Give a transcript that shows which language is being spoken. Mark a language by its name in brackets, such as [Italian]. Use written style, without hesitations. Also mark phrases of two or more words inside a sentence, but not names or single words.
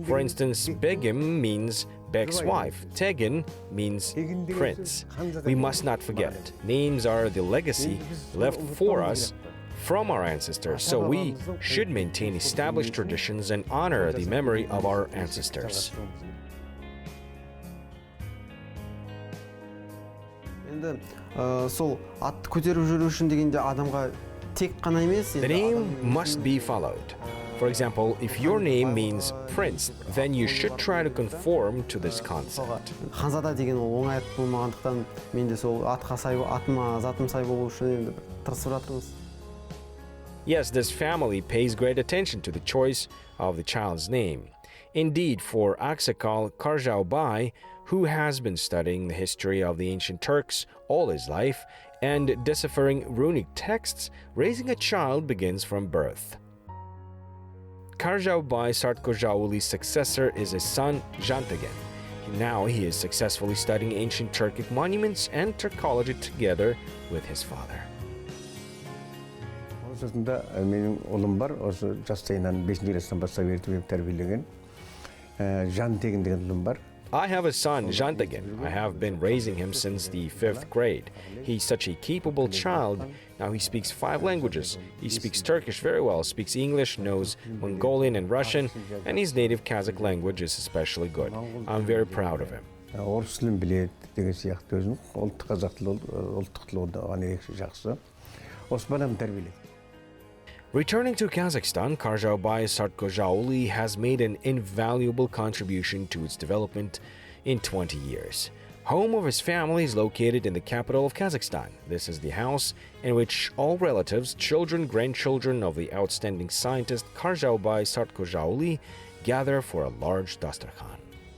[English] For instance, Begim means Bek's wife. Tegin means prince. We must not forget it. Names are the legacy left for us from our ancestors, so we should maintain established traditions and honor the memory of our ancestors. [Kazakh] Сол атты көтеріп жүру үшін дегенде адамға тек қана емес. [English] The name must be followed. For example, if your name means prince, then you should try to conform to this concept. [Kazakh] Ханзада деген ол оңай ат болмағандықтан мен де сол атқа сай, атыма затым сай болу үшін енді тырысып жатырмыз. [English] Yes, this family pays great attention to the choice of the child's name. Indeed, for Aksakal Karzhaubay, who has been studying the history of the ancient Turks all his life and deciphering runic texts, raising a child begins from birth. Karzhaubay Sartkozhauly's successor is his son Jantegin. Now he is successfully studying ancient Turkic monuments and Turkology together with his father. [Kazakh] Менің ұлым бар, осы жастайынан 5-ші класстан бастап ертіп тәрбиелеген. Жантегин деген ұлым бар. [English] I have a son, Jantegin. I have been raising him since the 5th grade. He's such a capable child. Now he speaks 5 languages. He speaks Turkish very well, speaks English, knows Mongolian and Russian, and his native Kazakh language is especially good. I'm very proud of him. [Kazakh] Орыс тілін біледі деген сияқты өзім. Ұлттық қазақ тілі, ұлттық тілі оған ерекше жақсы. Осы балам тәрбиеледі. [English] Returning to Kazakhstan, Karzhaubay Sartkozhauly has made an invaluable contribution to its development in 20 years. Home of his family is located in the capital of Kazakhstan. This is the house in which all relatives, children, grandchildren of the outstanding scientist Karzhaubay Sartkozhauly gather for a large dastarkhan.